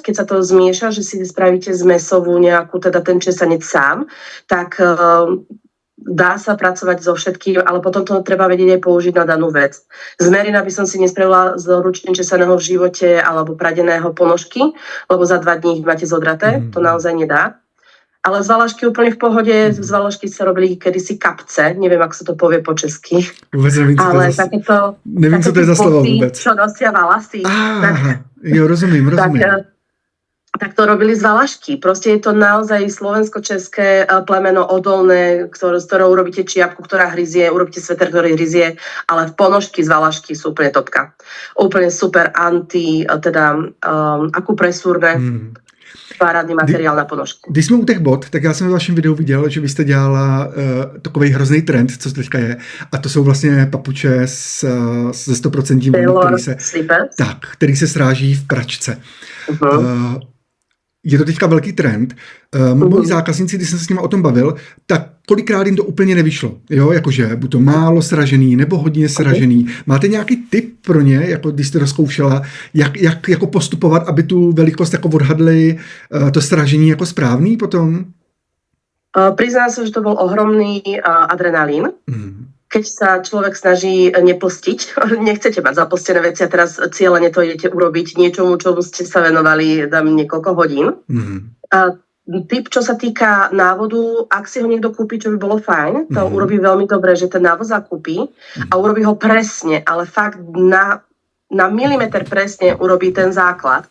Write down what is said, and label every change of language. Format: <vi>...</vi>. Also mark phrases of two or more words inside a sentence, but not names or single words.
<sk>Keď sa to zmieša, že si spravíte zmesovú nejakú, teda ten česanec sám, tak dá sa pracovať so všetkým, ale potom to treba vedieť aj použiť na danú vec. Z merina by som si nespravila z ručne česaného v živote alebo pradeného ponožky, lebo za 2 dní ich máte zodraté, to naozaj nedá. Ale z valašky úplne v pohode, z valašky sa robili kedysi kapce, neviem, ako sa to povie po česky.</sk> <cs>Vůbec nevím, co ale to je za...</cs> <sk>takéto,</sk> <cs>Nevím, co to je za slovo vůbec.</cs> <sk>Čo nosia valasy.</sk> <cs>Jo, rozumím.</cs> <sk>Tak to robili z valašky. Proste je to naozaj slovensko-české plemeno odolné, z ktorého urobíte čiapku, ktorá hryzie, urobíte sveter, ktorý hryzie, ale v ponožky z valašky sú úplne topka. Úplne super akupresúrne. Parádny materiál na ponožky.</sk> <cs>Když jsme u těch bot, tak já jsem ve vašem videu viděl, že vy jste dělala takový hrozný trend, co teďka je, a to jsou vlastně papuče ze 100% vlny, který se sráží v pračce. Je to teďka velký trend. Moji zákazníci, když jsem se s nimi o tom bavil, tak kolikrát jim to úplně nevyšlo. Jo, jakože buď to málo sražený, nebo hodně sražený. Máte nějaký tip pro ně, jako když jste rozkoušela, jak jako postupovat, aby tu velikost jako odhadli to sražení jako správný potom?</cs> <sk>Priznám sa, že to bol ohromný adrenalín. Keď sa človek snaží neplstiť, nechcete mať zaplstené veci a teraz cieľene to idete urobiť niečomu, čomu ste sa venovali niekoľko hodín. Tip, čo sa týka návodu, ak si ho niekto kúpi, čo by bolo fajn, to urobí veľmi dobre, že ten návod zakúpi a urobí ho presne, ale fakt na milimeter presne urobí ten základ.</sk>